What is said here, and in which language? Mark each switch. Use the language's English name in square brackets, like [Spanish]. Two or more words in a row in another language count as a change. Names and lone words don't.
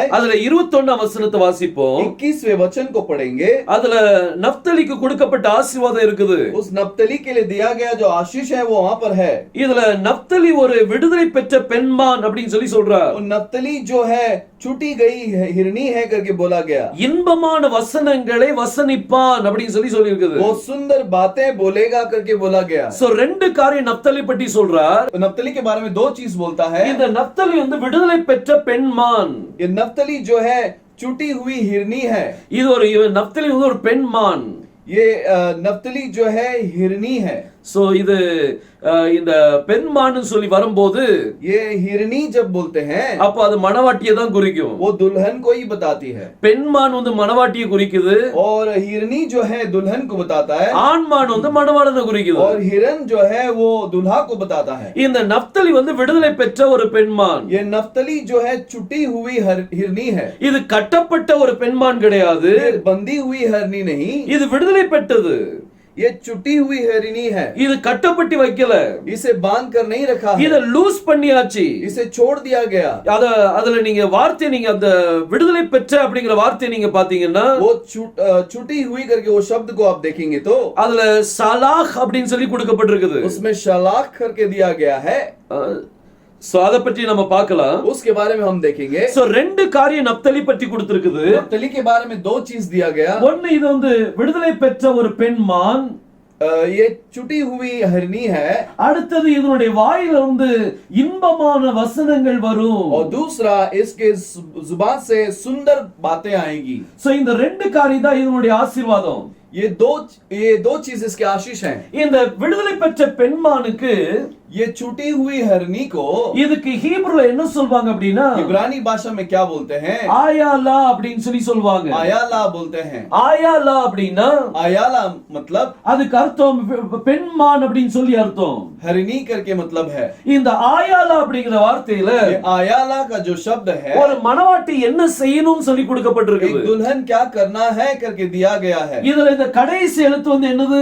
[Tamil] அதுல 21ஆம் வசனத்தை வாசிப்போம். [Hindi] 21वें वचन को पढ़ेंगे। [Tamil] அதுல நப்தலிக்கு கொடுக்கப்பட்ட ஆசீர்வாதம் இருக்குது. [Hindi] उस नप्तली के लिए दिया गया जो आशीष है वो वहां पर है। [Tamil] இதுல நப்தலி ஒரு விடுதலை பெற்ற பெண்மான் அப்படின்னு சொல்லி சொல்றார். [Hindi] और नप्तली जो है छूटी गई हिरनी है करके बोला गया। [Tamil] இன்பமான வசனங்களை வசனிப்பான் அப்படின்னு சொல்லி இருக்குது. [Hindi] वो सुंदर बातें बोलेगा करके बोला गया। [Tamil] சோ ரெண்டு காரியம் நப்தலி பற்றி சொல்றார். [Hindi] नप्तली के बारे में दो चीज बोलता है। [Tamil] இந்த நப்தலி வந்து விடுதலை பெற்ற பெண்மான். [Hindi] ये नप्तली जो है छूटी हुई हिरनी है। [Tamil] இது ஒரு நப்தலி வந்து ஒரு பெண்மான். [Hindi] ये नप्तली जो है हिरनी है। [Tamil] சோ இது இந்த பெண்மான்னு சொல்லி வரும்போது [Hindi] ये हिरनी जब बोलते हैं [Tamil] அப்ப அது மணவாட்டியை தான் குறிக்கும். [Hindi] वो दुल्हन को ही बताती है, [Tamil] பெண்மான் வந்து மணவாட்டியை குறிக்குது, [Hindi] और हिरनी जो है दुल्हन को बताता है, [Tamil] ஆண்மான் வந்து மணவாளனை குறிக்குது. [Hindi] और हिरन जो है वो दुल्हा को बताता है। [Tamil] இந்த நப்தலி வந்து விடுதலை பெற்ற ஒரு பெண்மான். [Hindi] ये नफ्तली जो है छुटी हुई हिरनी है, [Tamil] இது கட்டப்பட்ட ஒரு பெண்மான் கிடையாது, [Hindi] ये बंधी हुई हिरनी नहीं, [Tamil] இது விடுதலை பெற்றது. [Hindi] ये छुटी हुई हिरनी है, [Tamil] இது கட்டப்பட்டு வைக்கல, [Hindi] इसे बांध कर नहीं रखा है, [Tamil] இத லூஸ் பண்ணியாச்சு. [Hindi] इसे छोड़ दिया गया। [Tamil] அதுல நீங்க வார்த்தை நீங்க அந்த விடுதலை பெற்ற அப்படிங்கிற வார்த்தை நீங்க பாத்தீங்கன்னா [Hindi] वो छुटी हुई करके वो शब्द को आप देखेंगे तो [Tamil] அதுல சலாஹ் அப்படின்னு சொல்லி கொடுக்கப்பட்டிருக்குது. [Hindi] उसमें शलाख करके दिया गया है। [Tamil] சோ அத பற்றி நம்ம பார்க்கலாம். [Hindi] उसके बारे में हम देखेंगे। [Tamil] சோ ரெண்டு காரியம் நப்தலி பற்றி கொடுத்திருக்குது. [Hindi] नप्तली के बारे में दो चीज दिया गया। [Tamil] ஒன்னு இது வந்து விடுதலை பெற்ற ஒரு பெண்மான், [Hindi] ये छुटी हुई हिरनी है, [Tamil] அடுத்தது இதனுடைய வாயில வந்து இன்பமான வசனங்கள் வரும். [Hindi] और दूसरा इसके जुबान से सुंदर बातें आएंगी। [Tamil] சோ இந்த ரெண்டு காரியம் தான் இதனுடைய ஆசீர்வாதம். [Hindi] ये दो चीज इसके आशीष हैं। [Tamil] இந்த விடுதலை பெற்ற பெண்மானுக்கு [Hindi] ये छुटी हुई हिरनी को [Tamil] இதுக்கு ஹீப்ருல என்ன சொல்வாங்க அப்படின்னா [Hindi] इब्रानी भाषा में क्या बोलते हैं? [Tamil] ஆயாலா அப்படின்னு சொல்லி சொல்வாங்க. [Hindi] आयाला बोलते हैं। [Tamil] ஆயாலா அப்படின்னா [Hindi] आयाला मतलब [Tamil] அதுக்கு அர்த்தம் பெண்மான் அப்படின்னு சொல்லி அர்த்தம். [Hindi] हरिणी करके मतलब है। [Tamil] இந்த ஆயாலா அப்படிங்கிற வார்த்தையில [Hindi] ये आयाला का जो शब्द है, [Tamil] ஒரு மணவாட்டி என்ன செய்யணும்னு சொல்லி [Hindi] एक [Tamil] கொடுக்கப்பட்டிருக்கு. [Hindi] दुल्हन क्या करना है करके दिया गया है। [Tamil] இதுல இந்த கடைசி எழுத்து வந்து என்னது?